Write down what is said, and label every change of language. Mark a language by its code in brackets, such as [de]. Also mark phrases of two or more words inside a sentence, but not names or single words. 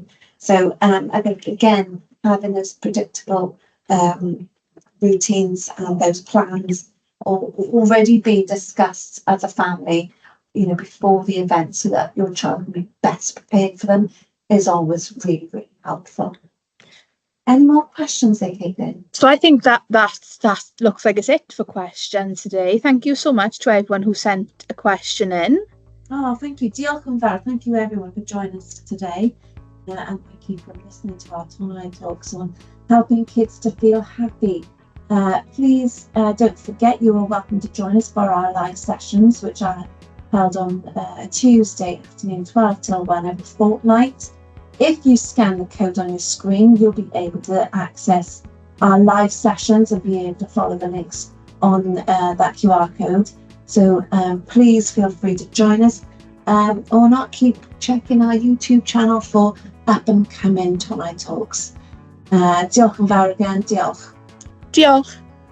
[en] So I think again, having those predictable routines and those plans already be discussed as a family, before the event, so that your child will be best prepared for them, is always really, really helpful. Any more questions there, Caitlin? So I think that looks like it's it for questions today. Thank you so much to everyone who sent a question in. Oh, thank you. [cy] Diolch yn fawr. [en] Thank you everyone for joining us today. And thank you for listening to our Tonnau Talks on helping kids to feel happy. Please don't forget you are welcome to join us for our live sessions, which are held on Tuesday afternoon 12 till 1 every fortnight. If you scan the code on your screen, you'll be able to access our live sessions and be able to follow the links on that QR code. So please feel free to join us, or not, keep checking our YouTube channel for up and coming Tonnau Talks. [cy] Diolch yn fawr again. Diolch. Diolch.